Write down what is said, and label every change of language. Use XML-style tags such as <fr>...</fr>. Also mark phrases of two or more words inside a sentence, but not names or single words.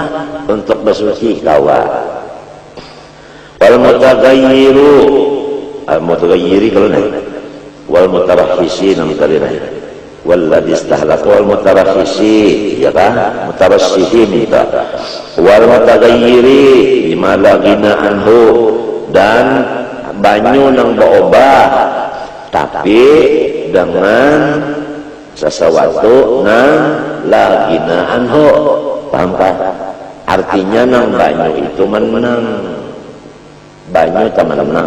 <bjn>Untuk bersuci kawa.</bjn> <ar>والمتغير، المتغير</ar> <bjn>kalau nih.</bjn> <ar>والمترخص</ar> <bjn>nang tadi nih.</bjn> <ar>والذي استهلك والمترخص,</ar> <bjn>ya kan?</bjn> <ar>مترشحين itu. والمتغير بما لا غنى عنه,</ar> <bjn>dan banyu nang berubah tapi dengan sesuatu nang</bjn> <ar>لا غنى عنه.</ar> <bjn>Paham kan? Artinya nang banyu itu menang. Banyu itu menang.</bjn>